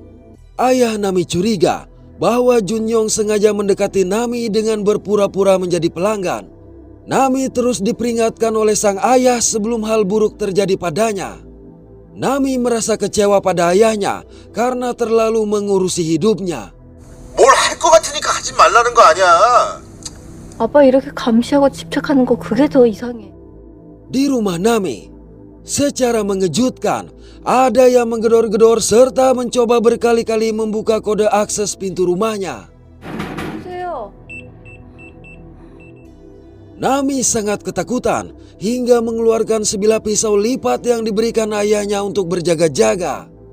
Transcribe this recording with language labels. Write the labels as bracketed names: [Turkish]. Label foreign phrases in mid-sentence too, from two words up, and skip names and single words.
[Indonesian] Ayah Nami curiga bahwa Junyong sengaja mendekati Nami dengan berpura-pura menjadi pelanggan. Nami terus diperingatkan oleh sang ayah sebelum hal buruk terjadi padanya. Nami merasa kecewa pada ayahnya karena terlalu mengurusi hidupnya. [Korean] 뭘 할 것 같으니까 하지 말라는 거 아니야. 아빠 이렇게 감시하고 집착하는 거 그게 더 이상해. [Indonesian] Di rumah Nami, secara mengejutkan, ada yang menggedor-gedor serta mencoba berkali-kali membuka kode akses pintu rumahnya. [Korean] 보세요. [Indonesian] Nami sangat ketakutan hingga mengeluarkan sebilah pisau lipat yang diberikan ayahnya untuk berjaga-jaga.